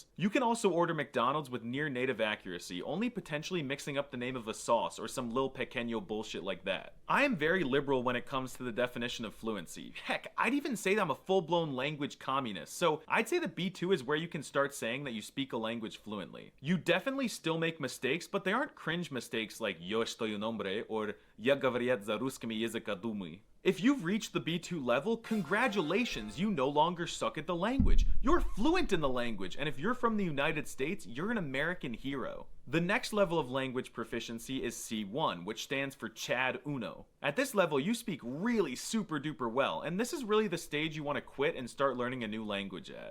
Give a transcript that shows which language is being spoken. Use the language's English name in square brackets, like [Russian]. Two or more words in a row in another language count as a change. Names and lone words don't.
[English] You can also order McDonald's with near native accuracy, only potentially mixing up the name of a sauce or some Lil Pequeño bullshit like that. I am very liberal when it comes to the definition of fluency. Heck, I'd even say that I'm a full-blown language communist, so I'd say that B2 is where you can start saying that you speak a language fluently. You definitely still make mistakes, but they aren't cringe mistakes like [Spanish] yo estoy un hombre [English] or [Russian] я говорят за русскими языка думай. [English] If you've reached the B2 level, congratulations, you no longer suck at the language. You're fluent in the language, and if you're from the United States, you're an American hero. The next level of language proficiency is C1, which stands for Chad Uno. At this level, you speak really super duper well, and this is really the stage you want to quit and start learning a new language at.